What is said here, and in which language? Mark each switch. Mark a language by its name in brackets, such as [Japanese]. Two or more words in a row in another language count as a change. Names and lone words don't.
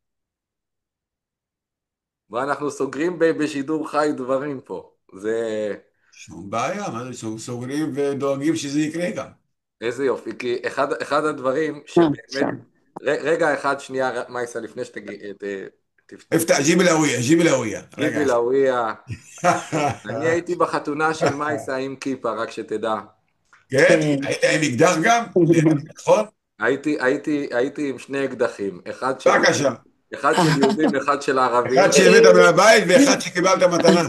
[Hebrew] ואנחנו סוגרים בשידור חי דברים פה. זה... שום בעיה, מה זה סוגרים ודואגים שזה יקרה גם. איזה יופי, כי אחד הדברים שבאמת... רגע אחד, שנייה, מייסה, לפני תפתח. [Arabic] افتح جيب الهوية جيب الهوية. جيبي الهوية. [Hebrew] אני הייתי בחתונה של מייסה עם כיפה, רק שתדע. כן? היית עם אקדח גם? נכון? הייתי עם שני אקדחים, בבקשה. אחד של יהודים, אחד של ערבים. אחד שהבאת מהבית ואחד שקיבלת מתנה.